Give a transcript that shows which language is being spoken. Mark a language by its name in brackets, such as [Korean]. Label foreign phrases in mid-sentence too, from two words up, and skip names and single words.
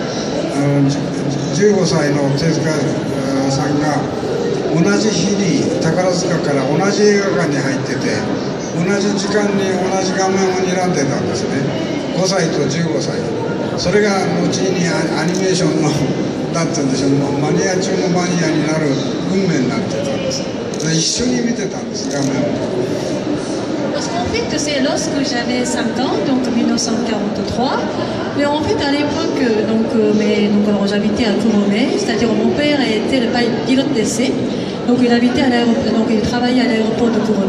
[Japanese] 。15 歳の手塚さんが同じ日に宝塚から同じ映画館に入ってて、同じ時間に同じ画面を睨んでたんですね。5歳と15歳。それが後にアニメーションのなんて言うんでしょう、マニア中のマニアになる運命になってたんです。一緒に見てたんです、画面を。 [French] Parce qu'en fait, c'est lorsque j'avais 5 ans, donc 1943. Mais en fait, à l'époque, alors j'habitais à Kurume, c'est-à-dire mon père était le pilote d'essai. Donc il habitait à l'aéroport, donc il travaillait à l'aéroport de Kurume.